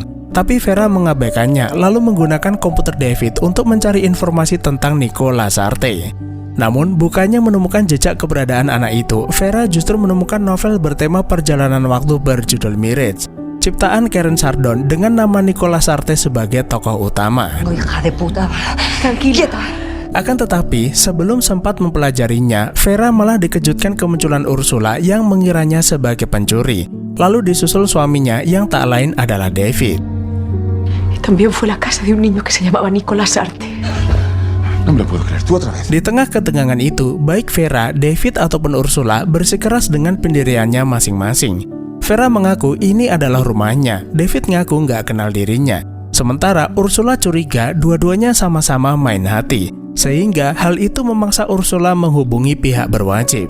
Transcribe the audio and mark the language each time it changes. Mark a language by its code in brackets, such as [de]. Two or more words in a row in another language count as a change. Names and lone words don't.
[id] Tapi Vera mengabaikannya lalu menggunakan komputer David untuk mencari informasi tentang Nico Lasarte. Namun, bukannya menemukan jejak keberadaan anak itu, Vera justru menemukan novel bertema perjalanan waktu berjudul Mirage, ciptaan Karen Sardon dengan nama Nico Lasarte sebagai tokoh utama. [es] No, hija de puta. Tranquilita. [id] Akan tetapi, sebelum sempat mempelajarinya, Vera malah dikejutkan kemunculan Ursula yang mengiranya sebagai pencuri. Lalu disusul suaminya yang tak lain adalah David. [es] Y también fue la casa de un niño que se llamaba Nico Lasarte. No me lo puedo creer. Tú otra vez. [id] Di tengah ketegangan itu, baik Vera, David ataupun Ursula bersikeras dengan pendiriannya masing-masing. Vera mengaku ini adalah rumahnya, David ngaku nggak kenal dirinya. Sementara Ursula curiga dua-duanya sama-sama main hati, sehingga hal itu memaksa Ursula menghubungi pihak berwajib.